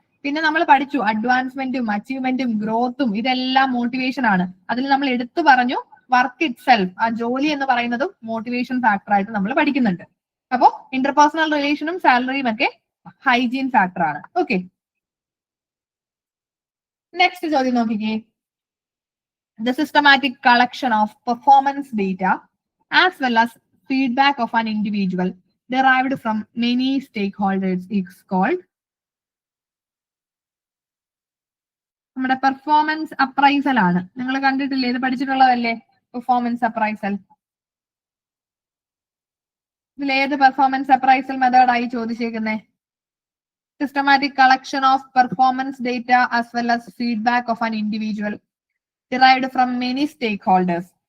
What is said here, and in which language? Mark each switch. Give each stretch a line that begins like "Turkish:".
Malayalam: പിന്നെ നമ്മൾ പഠിച്ചു അഡ്വാൻസ്മെന്റും അച്ചീവ്മെന്റും ഗ്രോത്തും ഇതെല്ലാം മോട്ടിവേഷൻ ആണ്. അതിൽ നമ്മൾ എടുത്തു പറഞ്ഞു വർക്ക് ഇറ്റ് സെൽഫ്, ആ ജോലി എന്ന് പറയുന്നതും മോട്ടിവേഷൻ ഫാക്ടർ ആയിട്ട് നമ്മൾ പഠിക്കുന്നുണ്ട്. അപ്പോ ഇന്റർപേഴ്സണൽ റിലേഷനും സാലറിയും ഒക്കെ ഹൈജീൻ ഫാക്ടർ ആണ്. ഓക്കെ, നെക്സ്റ്റ് ചോദ്യം നോക്കിക്കേ.
English: The systematic collection of performance data as well as feedback of an individual derived from many stakeholders is called
Malayalam: നമ്മുടെ പെർഫോമൻസ് അപ്രൈസൽ ആണ്. നിങ്ങൾ കണ്ടിട്ടില്ലേ? ഇത് പഠിച്ചിട്ടുള്ളതല്ലേ performance appraisal? ഇതിലേത് performance appraisal മെത്തേഡായി ചോദിച്ചേക്കുന്നേ?
English: Systematic collection of performance data as well as feedback of an individual derived from many stakeholders.